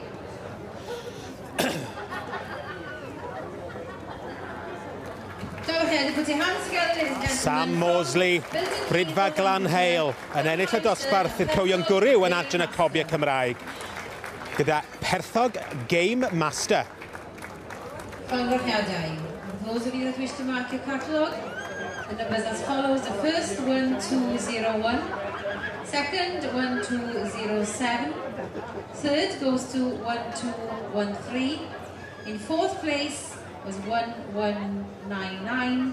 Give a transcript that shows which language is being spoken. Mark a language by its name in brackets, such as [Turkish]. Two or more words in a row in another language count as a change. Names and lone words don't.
[Welsh] Sam Mosley, brydfa Glanheil, yn ennill y dosbarth i'r cywion gwryw yn adran y Cobiau Cymreig, gyda perthog Game Master. Llongyfarchiadau. [English] Those of you that wish to mark your catalogue, the numbers as follows. The first 1201. Second, 1207. Third goes to 1213. In fourth place was 1199.